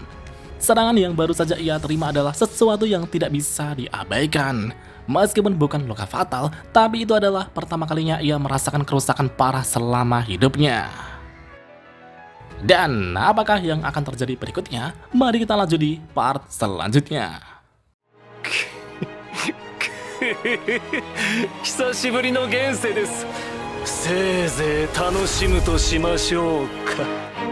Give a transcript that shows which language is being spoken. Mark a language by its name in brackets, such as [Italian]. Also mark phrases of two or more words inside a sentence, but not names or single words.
[Indonesian] Serangan yang baru saja ia terima adalah sesuatu yang tidak bisa diabaikan. Meskipun bukan luka fatal, tapi itu adalah pertama kalinya ia merasakan kerusakan parah selama hidupnya. Dan apakah yang akan terjadi berikutnya? Mari kita lanjut di part selanjutnya. [Japanese] 久しぶりの現世です。せいぜい楽しむとしましょうか。